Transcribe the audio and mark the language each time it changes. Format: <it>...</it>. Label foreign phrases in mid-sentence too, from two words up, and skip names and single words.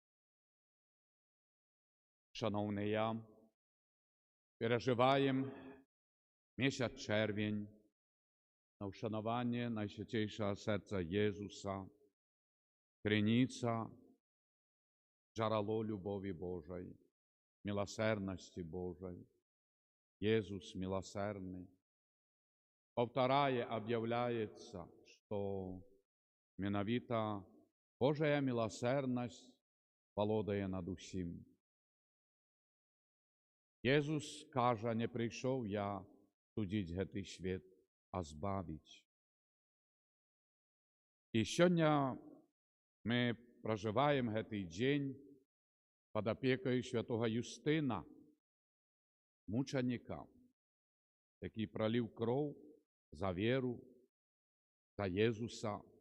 <uk>Шановні, переживаємо місяць червень на вшанування Найсвятейшого серця Єсуса, криниця, джерело любові Божої, милосердності Божої. Єсус милосердний. Повторяє, об'являється, що менавіта Божая милосердність володає над усім. Єсус каже, не прийшов я судити гэтый світ, а збавити. І сьогодні ми проживаємо гэтый день під опікою святого Юстина, мученика, який пролив кров за віру, за Єсуса.</uk>